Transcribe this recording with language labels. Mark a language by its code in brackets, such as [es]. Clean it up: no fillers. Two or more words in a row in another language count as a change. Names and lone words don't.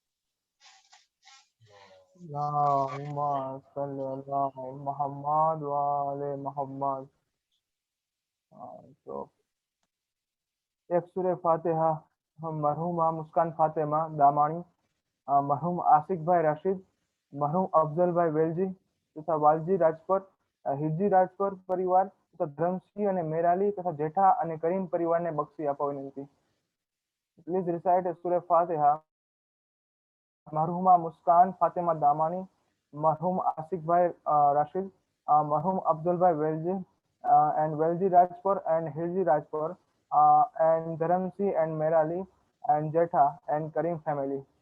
[ar] اللہم صلی اللہ محمد وآل محمد۔ [ur] تو ایک سورہ فاتحہ [gu] مرحومہ مسکان فاطمہ دامانی، مرحوم આશિક ભાઈ રશીદ, મરહુમ અફઝલભાઈ વેલજી તથા વાલજી રાજપર, હિરજી રાજપર પરિવાર તથા ધરમસિંહ અને મેરાલી તથા જેઠા અને કરીમ પરિવારને બક્ષી આપવા વિનંતી। [en] please recite Surah Fatiha. મરહુમા મુસ્કાન ફાતિમા દામાની, મરહુમ આશિકભાઈ રશીદ, મરહુમ અફઝલભાઈ વેલજી and Velji Rajpur and Hirji Rajpur and Dharamsi and Merali and Jetha and Karim family.